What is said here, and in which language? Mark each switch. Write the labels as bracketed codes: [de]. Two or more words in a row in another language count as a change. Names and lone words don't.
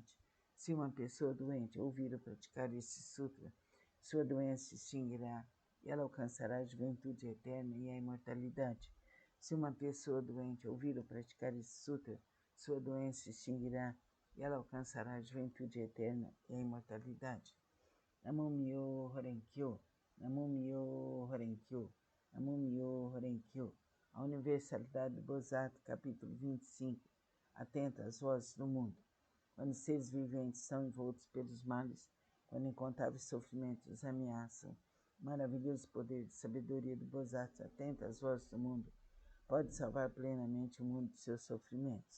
[pt] Se uma pessoa doente ouvir ou praticar esse sutra, sua doença se extinguirá e ela alcançará a juventude eterna e a imortalidade. Se uma pessoa doente ouvir ou praticar esse sutra, sua doença se extinguirá e ela alcançará a juventude eterna e a imortalidade. [ja] 南無妙法蓮華経、南無妙法蓮華経、南無妙法蓮華経. [pt] A Universalidade do Bodhisattva, capítulo 25. Atenta às vozes do mundo. Quando os seres viventes são envoltos pelos males, quando incontáveis sofrimentos os ameaçam, o maravilhoso poder de sabedoria do Bodhisattva, atenta às vozes do mundo, pode salvar plenamente o mundo de seus sofrimentos.